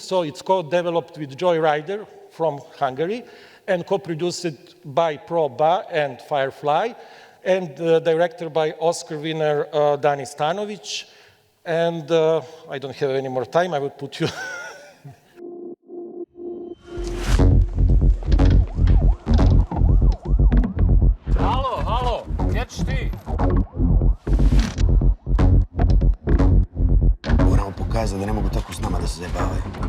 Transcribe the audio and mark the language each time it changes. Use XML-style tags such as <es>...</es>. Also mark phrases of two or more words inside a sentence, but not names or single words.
<en>So it's co-developed with Joy Rider from Hungary and co-produced by Proba and Firefly, and directed by Oscar winner Dani Stanovic. And I don't have any more time, I will put you...</en> <hr>Halo, gdje ćeš ti? Moramo pokazati da ne mogu tako s nama da se zajebavaju.</hr>